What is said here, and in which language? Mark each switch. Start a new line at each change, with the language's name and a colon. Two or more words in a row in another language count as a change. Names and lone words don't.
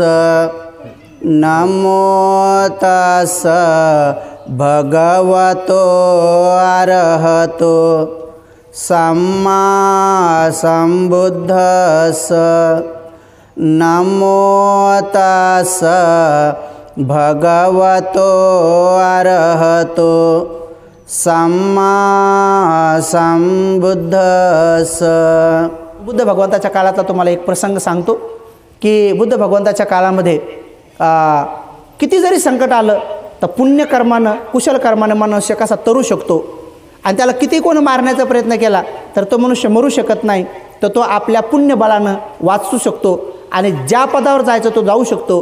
Pali: नमो तस् भगवतो अरहतो सम्मा सम्बुद्धस्स। नमो तस् भगवतो अरहतो सम्मा संबुद्धस्स।
Marathi: बुद्ध भगवंताच्या काळातला तुम्हाला एक प्रसंग सांगतो की बुद्ध भगवंताच्या काळामध्ये किती जरी संकट आलं तर पुण्यकर्मानं कुशल कर्मानं मनुष्य कसा तरू शकतो आणि त्याला किती कोण मारण्याचा प्रयत्न केला तर तो मनुष्य मरू शकत नाही, तर तो आपल्या पुण्यबळानं वाचू शकतो आणि ज्या पदावर जायचं तो जाऊ शकतो।